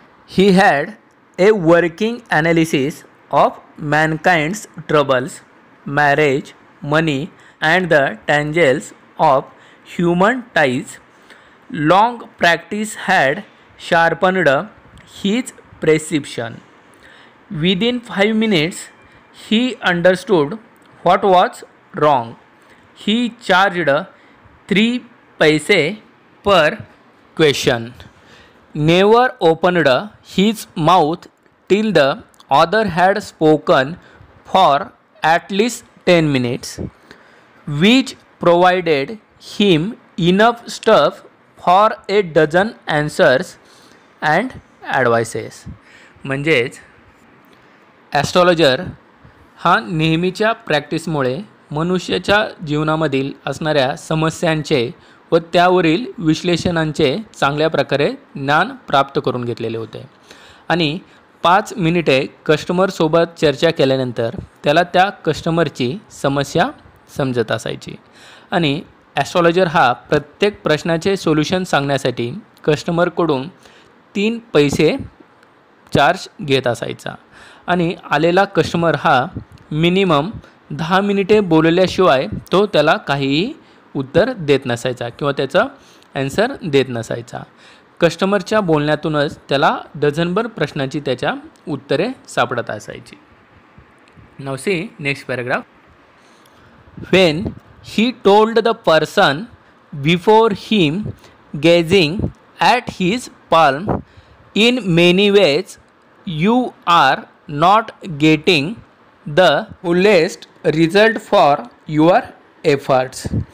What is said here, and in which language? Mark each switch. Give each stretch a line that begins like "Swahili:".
English: He had a working analysis of mankind's troubles, marriage, money and the tangles of human ties. Long practice had sharpened his perception. Within 5 minutes he understood what was wrong. He charged 3 paise per question. Never opened his mouth till the other had spoken for at least 10 minutes, which provided him enough stuff for a dozen answers and advices.
Marathi: म्हणजेच astrologer हा नेहमीच्या प्रॅक्टिसमुळे मनुष्याच्या जीवनामधील असणाऱ्या समस्यांचे व त्यावरील विश्लेषणांचे चांगल्या प्रकारे ज्ञान प्राप्त करून घेतलेले होते, आणि 5 मिनिटे कस्टमरसोबत चर्चा केल्यानंतर त्याला त्या कस्टमरची समस्या समजत असायची. आणि ॲस्ट्रॉलॉजर हा प्रत्येक प्रश्नाचे सोल्युशन सांगण्यासाठी कस्टमरकडून 3 पैसे चार्ज घेत असायचा, आणि आलेला कस्टमर हा मिनिमम 10 मिनिटे बोलल्याशिवाय तो त्याला काहीही उत्तर देत नसायचा किंवा त्याचं ॲन्सर देत नसायचा. कस्टमरच्या बोलण्यातूनच त्याला डझनभर प्रश्नांची त्याच्या उत्तरे सापडत असायची.
English: Now see next paragraph. When he told the person before him, gazing at his palm, in many ways you are not getting the fullest result for your efforts.